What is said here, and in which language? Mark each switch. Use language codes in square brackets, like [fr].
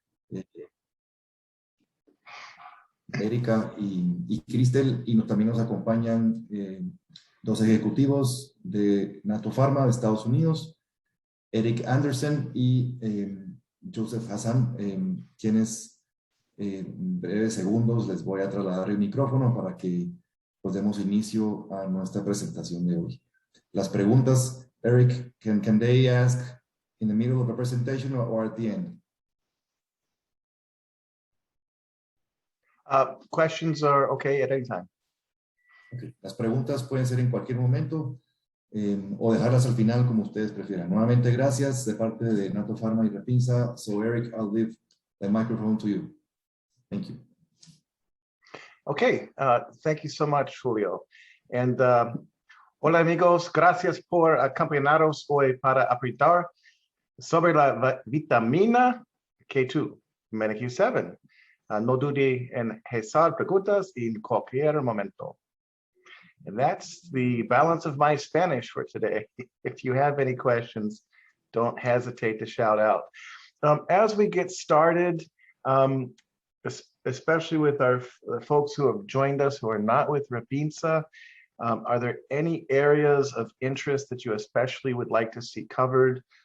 [es] eh, Erika y Cristel, y también nos acompañan dos ejecutivos de NATO Pharma de Estados Unidos, Eric Anderson y Joseph Hassan, quienes en breves segundos les voy a trasladar el micrófono para que pues, demos inicio a nuestra presentación de hoy. Las preguntas, [en] Eric, can they ask in the middle of the presentation or at the end? Questions are okay at any time. Okay. [es] Las preguntas pueden ser en cualquier momento o dejarlas al final como ustedes prefieran. Nuevamente, gracias de parte de NATO Pharma y Repinsa. [en] So, Eric, I'll leave the microphone to you. Thank you. Okay, thank you so much, Julio. [es] And hola amigos, gracias por acompañarnos hoy para aprender sobre la vitamina K2, MenaQ7. No dude en hacer preguntas en cualquier momento. [en] And that's the balance of my Spanish for today. If you have any questions, don't hesitate to shout out. As we get started, especially with the folks who have joined us who are not with Repinsa, are there any areas of interest that you especially would like to see covered?